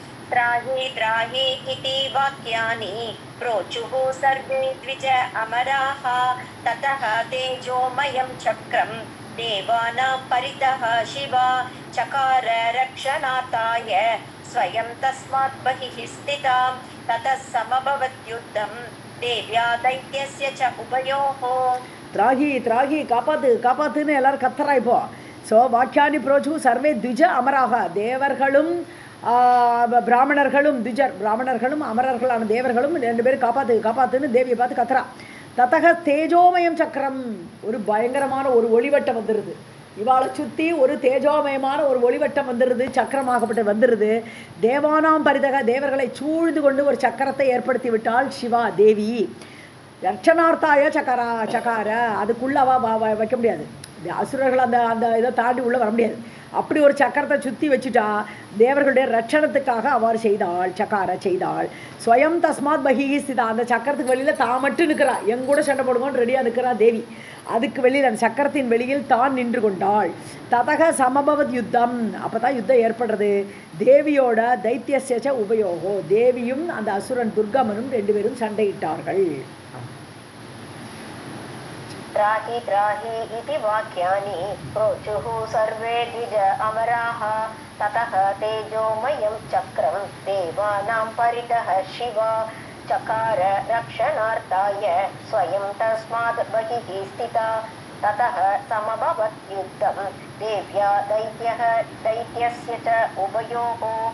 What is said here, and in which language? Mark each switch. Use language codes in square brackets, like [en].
[sa] त्राहि त्राहि इति वाक्यानि प्रोचुः सर्वे द्विज अमराः ततः तेजोमयं चक्रं देवानां परितः शिवा चकार रक्षणार्थाय स्वयं तस्मात् बहिः स्थितां ततः समभवद्युद्धं देव्या दैत्यस्य च उभयोः. [ta] திராகி திராகி காப்பாத்துன்னு எல்லாரும் கத்துறா இப்போ. ஸோ [sa] வாக்கியானி புரோச்சு சர்வே த்விஜ அமராக, [ta] தேவர்களும் பிராமணர்களும் பிராமணர்களும் அமரர்களான தேவர்களும் ரெண்டு பேரும் காப்பாத்துன்னு தேவியை பார்த்து கத்துறா. தத்தக தேஜோமயம் சக்கரம், ஒரு பயங்கரமான ஒரு ஒளிவட்டம் வந்துடுது. இவாளை சுற்றி ஒரு தேஜோமயமான ஒரு ஒளிவட்டம் வந்துடுது, சக்கரமாகப்பட்டு வந்துடுது. [sa] தேவானாம் பரிதக, [ta] தேவர்களை சூழ்ந்து கொண்டு ஒரு சக்கரத்தை ஏற்படுத்தி விட்டாள் சிவா தேவி. [sa] ரட்சணார்த்தாய சக்கார, [ta] அதுக்குள்ளே வைக்க முடியாது. அசுரர்கள் அந்த இதை தாண்டி உள்ளே வர முடியாது. அப்படி ஒரு சக்கரத்தை சுற்றி வச்சுட்டா தேவர்களுடைய ரட்சணத்துக்காக அவ்வாறு செய்தாள். [sa] ஸ்வயம் தஸ்மாத் பஹிஹி ஸ்திதா, [ta] அந்த சக்கரத்துக்கு வெளியில் தான் மட்டும் நிற்கிறா. எங்கூட சண்டை போடுவோன்னு ரெடியாக நிற்கிறா தேவி. அதுக்கு வெளியில் அந்த சக்கரத்தின் வெளியில் தான் நின்று கொண்டாள். [sa] ததக சமபவத் யுத்தம், [ta] அப்போ தான் யுத்தம் ஏற்படுறது. தேவியோட தைத்தியச உபயோகோ, தேவியும் அந்த அசுரன் துர்கமனும் ரெண்டு பேரும் சண்டையிட்டார்கள். [sa] त्राहि त्राहि इति वाक्यानि प्रोचुः सर्वे द्विज अमराः ततः तेजोमयं चक्रं देवानां परितः शिवा चकार रक्षणार्थाय स्वयं तस्मात् बहिः स्थिता ततः समभवत् युद्धं देव्या दैत्यस्य च उभयोः.